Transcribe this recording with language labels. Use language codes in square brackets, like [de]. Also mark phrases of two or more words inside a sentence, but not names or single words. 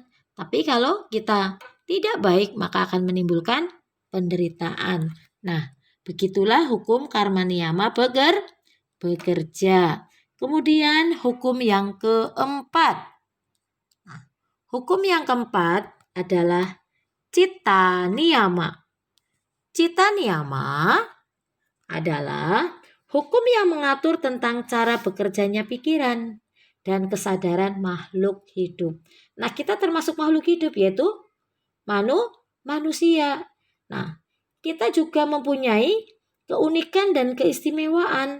[id] Tapi kalau kita tidak baik, maka akan menimbulkan penderitaan. Nah, begitulah hukum karma niyama bekerja. Kemudian hukum yang keempat. Nah, hukum yang keempat adalah citta niyama. Citta niyama adalah hukum yang mengatur tentang cara bekerjanya pikiran dan kesadaran makhluk hidup. Nah, kita termasuk makhluk hidup, yaitu manusia. Nah, kita juga mempunyai keunikan dan keistimewaan.